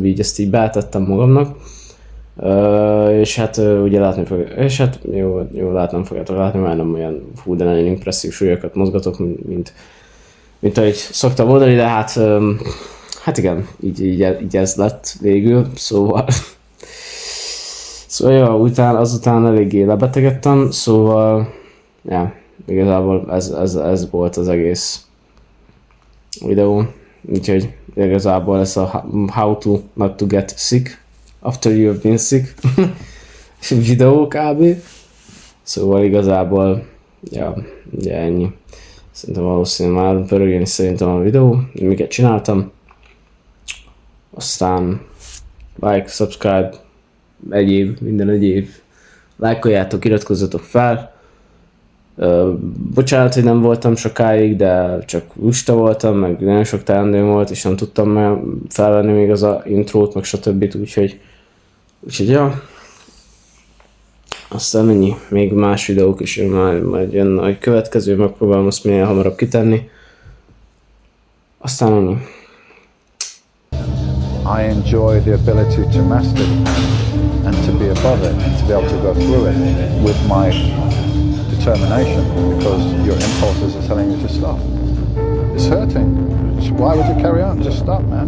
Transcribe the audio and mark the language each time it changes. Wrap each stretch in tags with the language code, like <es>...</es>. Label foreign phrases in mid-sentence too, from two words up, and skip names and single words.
<hu>Így ezt így betettem magamnak. És hát ugye látni fogjátok, és hát jó látnom fogjátok látni, mert nem olyan de nagyon impresszív súlyokat mozgatok, mint ahogy szoktam mondani, de hát igen, így ez lett végül, szóval ja, azután eléggé lebetegedtem, szóval ja, igazából ez volt az egész videó, úgyhogy igazából ez a</hu> <en>how to not to get sick after you have been sick</en> <hu>videó kb. Szóval igazából ja, ugye ennyi. Szerintem valószínűleg már pörögjön is szerintem a videó, miket csináltam.</hu> <en>Aztán like, subscribe,</en> <hu>minden egyéb. Lájkoljátok, iratkozzatok fel. Bocsánat, hogy nem voltam sokáig, de csak lusta voltam, meg nagyon sok teendőm volt, és nem tudtam felvenni még az a intrót, meg stb. Úgyhogy ja. Aztán ennyi, még más videók is majd jön a következő, megpróbálom azt minél hamarabb kitenni. Aztán ennyi.</hu> <en>I enjoy the ability to master the pain and to be above it and to be able to go through it with my determination, because your impulses are telling you to stop. It's hurting. Why would you carry on? Just stop, man.</en>